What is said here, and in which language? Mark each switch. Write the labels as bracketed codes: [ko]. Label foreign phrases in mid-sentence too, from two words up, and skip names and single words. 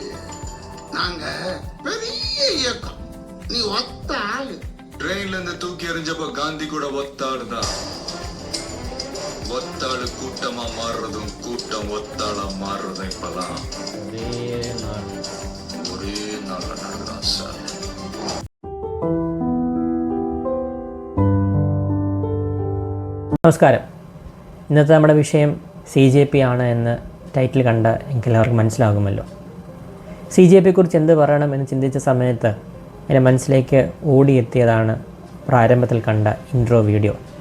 [ta] நாங்க பெரிய இயக்கம், நீ ஒத்த ஆளு. ட்ரெயின்ல இருந்து தூக்கி எறிஞ்சப்ப காந்தி கூட ஒத்தாளுதான். ஒத்தாளு கூட்டமா மாறுறதும் கூட்டம் ஒத்தாளா மாறுறதும் இப்பதான் ஒரே நாள்ல நடக்குதான் சார். [ml] നമസ്കാരം. ഇന്നത്തെ നമ്മുടെ വിഷയം CJP ആണ് എന്ന് ടൈറ്റിൽ കണ്ട എനിക്ക് എല്ലാവർക്കും മനസ്സിലാകുമല്ലോ. CJPയെക്കുറിച്ച് എന്ത് പറയണമെന്ന് ചിന്തിച്ച സമയത്ത് എൻ്റെ മനസ്സിലേക്ക് ഓടിയെത്തിയതാണ് പ്രാരംഭത്തിൽ കണ്ട ഇൻട്രോ വീഡിയോ.